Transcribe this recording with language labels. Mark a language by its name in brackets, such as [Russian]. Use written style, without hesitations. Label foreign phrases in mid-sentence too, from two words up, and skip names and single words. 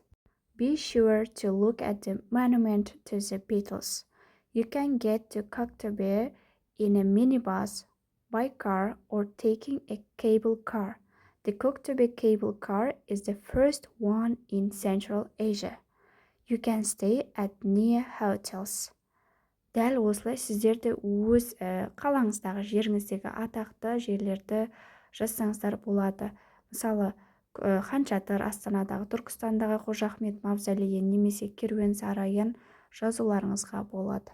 [English] Be sure to look at the monument to the Beatles. You can get to Koktebe in a minibus, by car, or taking a cable car. The Koktebe cable car is the first one in Central Asia. You can stay at near hotels. [Kazakh] Дәл осылай сіздерді өз қалаңыздағы жеріңіздегі атақты жерлерді жазсаңыздар болады. Мысалы, Хан Шатыр, Астанадағы, Түркістандағы Қожа Ахмет мавзолейін немесе керуен сарайын жазуларыңызға болады.